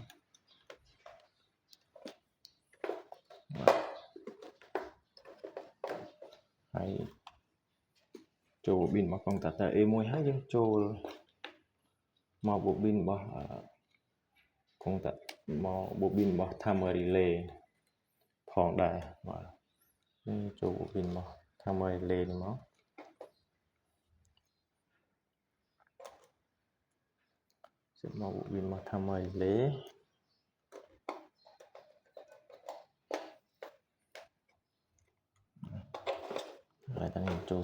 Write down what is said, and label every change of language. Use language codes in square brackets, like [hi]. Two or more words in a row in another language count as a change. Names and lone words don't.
[km] ហើយចូលបូប៊ីនរបស់កុងតាក់ទ័រ A1 ហើយយើងចូលមកបូប៊ីនរបស់កុងតាក់មកបូប៊ីនរបស់ [en] timer relay [km] ផងដែរបាទនេះចូលបូប៊ីនរបស់ [en] timer relay [km] នេះមក សិតមកបូប៊ីនរបស់ [en] timer relay [km] ហើយតានេះចូល